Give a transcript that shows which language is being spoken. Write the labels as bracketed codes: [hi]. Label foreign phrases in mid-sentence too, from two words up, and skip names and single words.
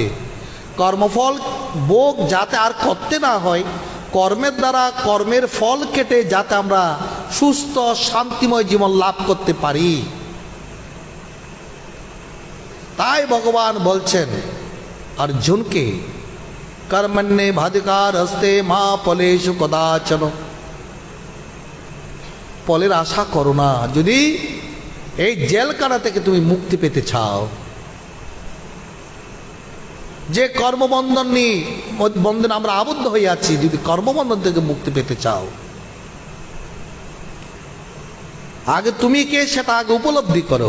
[bn] কর্মফল ভোগ যাতে আর করতে না হয়, কর্মের দ্বারা কর্মের ফল কেটে যাতে আমরা সুস্থ শান্তিময় জীবন লাভ করতে পারি। তাই ভগবান বলছেন, [sa] अर्जुनকে कर्मण्येवाधिकारस्ते मा फलेषु कदाचन। [bn] ফলের আশা করো না যদি এই জেলখানা থেকে তুমি মুক্তি পেতে চাও। যে কর্মবন্ধন নিয়ে বন্ধনে আমরা আবদ্ধ হয়ে আছি, যদি কর্মবন্ধন থেকে মুক্তি পেতে চাও, আগে তুমি কে সেটা আগে উপলব্ধি করো।